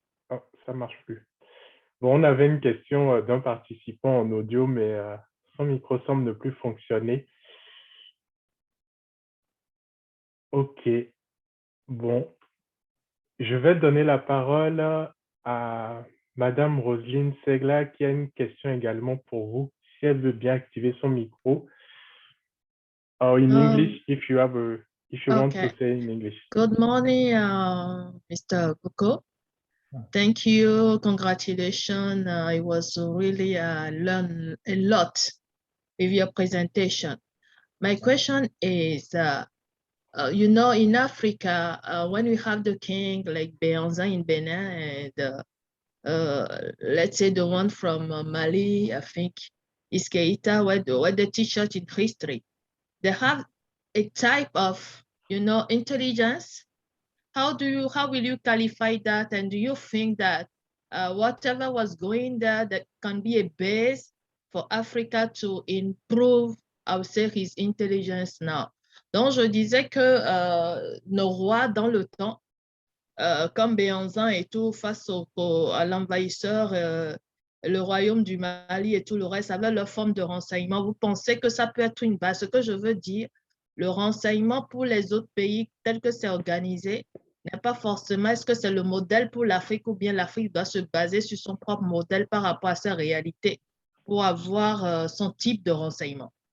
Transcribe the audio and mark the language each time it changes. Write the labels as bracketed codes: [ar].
[fr] Oh, ça marche plus. Bon, on avait une question d'un participant en audio, mais son micro semble ne plus fonctionner. Ok, bon. Je vais donner la parole à Madame Roselyne Segla qui a une question également pour vous, si elle veut bien activer son micro. [en] Or in English, if you want to say in English. Good morning, Mr. Coco. Thank you. Congratulations. I was really learn a lot with your presentation. My question is, you know, in Africa, when we have the king like Béanzin in Benin and let's say the one from Mali, I think is Keita, where they teach us in history, they have a type of, you know, intelligence. How will you qualify that? And do you think that whatever was going there, that can be a base for Africa to improve, I would say, his intelligence now? [fr] Donc, je disais que nos rois dans le temps, comme Béanzin et tout, face à l'envahisseur, le royaume du Mali et tout le reste, avaient leur forme de renseignement. Vous pensez que ça peut être une base? Ce que je veux dire, le renseignement pour les autres pays, tel que c'est organisé, n'est pas forcément, est-ce que c'est le modèle pour l'Afrique ou bien l'Afrique doit se baser sur son propre modèle par rapport à sa réalité pour avoir son type de renseignement?